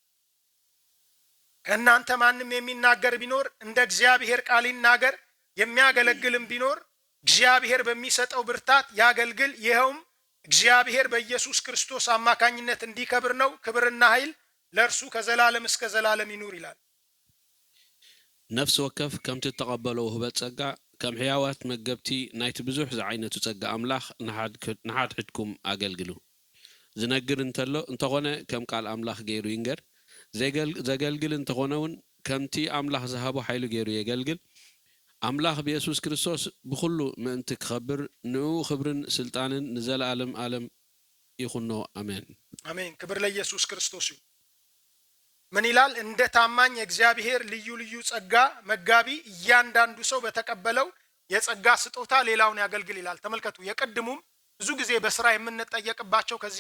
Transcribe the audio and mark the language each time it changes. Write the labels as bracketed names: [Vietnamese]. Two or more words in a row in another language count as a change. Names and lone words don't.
[Amharic] ከእናንተ ማንም የሚናገር ቢኖር እንደ እግዚአብሔር ቃል ይናገር፣ የሚያገለግልም ቢኖር እግዚአብሔር በሚሰጠው ብርታት ያገልግል። ይኸውም እግዚአብሔር በኢየሱስ ክርስቶስ አማካኝነት እንዲከብር ነው። ክብርና ኃይል ለእርሱ ከዘላለም እስከ ዘላለም ይኑር ይላል። [Tigrinya] ነፍሲ ወከፍ ከምቲ ተቀበለው ህበት ጸጋ ከም ሕያዋት መገብቲ ናይቲ ብዙሕ ዝዓይነቱ ጸጋ አምላኽ ንሓድሕድኩም አገልግሉ። ዝነግር እንተሎ እንተኾነ ከም ቃል አምላኽ ገይሩ ይንገር። ዘገልግል እንተኾነውን ከምቲ አምላኽ ዝሃቦ ሓይሉ ገይሩ የገልግል። አምላኽ ብኢየሱስ ክርስቶስ ብኩሉ ምእንቲ ክኸብር ንኡ ክብርን ስልጣንን ንዘለዓለም ዓለም ይኹኖ አሜን [Amharic] አሜን። ክብር ለኢየሱስ ክርስቶስ ይሁን። ምን ይላል? እንደ ታማኝ የእግዚአብሔር ልዩ ልዩ ጸጋ መጋቢ እያንዳንዱ ሰው በተቀበለው የጸጋ ስጦታ ሌላውን ያገልግል ይላል። ተመልከቱ፣ የቅድሙም ብዙ ጊዜ በስራ የምንጠየቅባቸው ከዚህ